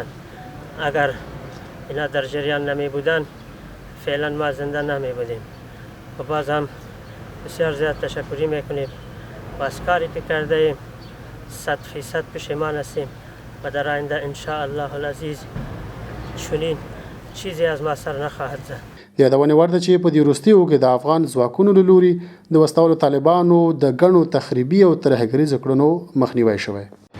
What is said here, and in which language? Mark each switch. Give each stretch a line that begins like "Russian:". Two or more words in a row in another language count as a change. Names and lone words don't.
Persian: اگر اینا در جریان نمی بودن فعلا ما زنده نمی بودیم. و باز هم بسیار زیاد تشکری میکنیم و از کاری که کرده ایم 100% پشیمان هستیم و در آینده
Arabic: ان شاء الله العزیز
Persian: چنین چیزی از ما سر نخواهد زد.
Pashto: یادونه ورده چې په دې وروستیو کې د افغان ځواکونو له لوري د وسوالو طالبانو د ګڼو تخریبي او ترهګریزو کړنو مخنیوی شوی.